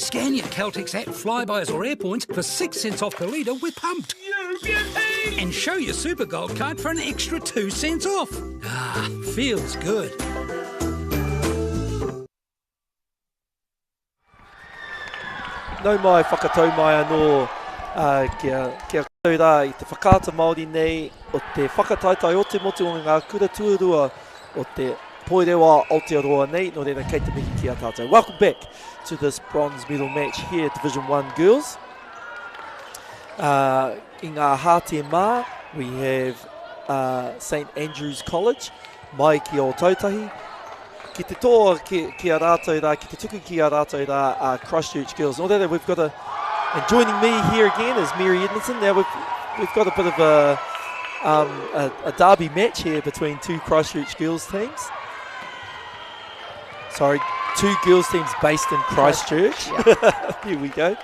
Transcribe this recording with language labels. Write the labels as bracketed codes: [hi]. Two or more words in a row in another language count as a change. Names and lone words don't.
[en] Scan your Caltex app, Flybys or Airpoints for 6 cents off per litre with Pumped. And show your Supergold card for an extra 2 cents off. Ah, feels good. [mi] No mai whakatau mai anō kia koutou rā I te whakaata Māori nei o te whakataitai o te motu o ngā kura tuarua o te poerewa Aotearoa nei no reira kei te mihi ki a tātou. [en] Welcome back to this bronze medal match here at Division 1 Girls. [mi] I ngā hātia mā, [en] we have St Andrew's College, [mi] mai ki o Tautahi. Ki te toa ki a rātou rā, ki te tuku ki a rātou rā Christchurch Girls. No reira, [en] we've got and joining me here again is Mary Edmondson. Now we've got a bit of a derby match here between two Christchurch Girls teams. Sorry, two girls teams based in Christchurch. Here we go.